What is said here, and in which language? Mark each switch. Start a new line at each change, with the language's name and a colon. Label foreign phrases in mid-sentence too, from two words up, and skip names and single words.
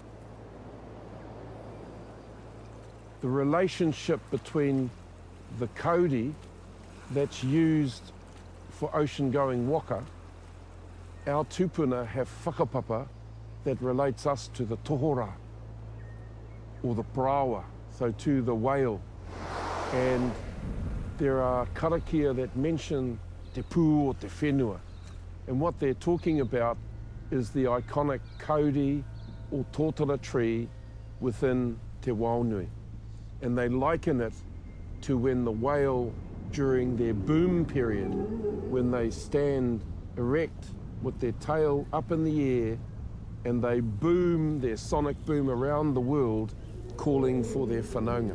English: The relationship between the kauri that's used for ocean-going waka, our tupuna have whakapapa that relates us to the tohora, or the parawa, so to the whale. And there are karakia that mention
Māori: te pū
English: or
Māori: te whenua.
English: And what they're talking about is the iconic kauri or tōtara tree within Te Waunui. And they liken it to when the whale, during their boom period, when they stand erect with their tail up in the air and they boom, their sonic boom around the world, calling for their whanaunga.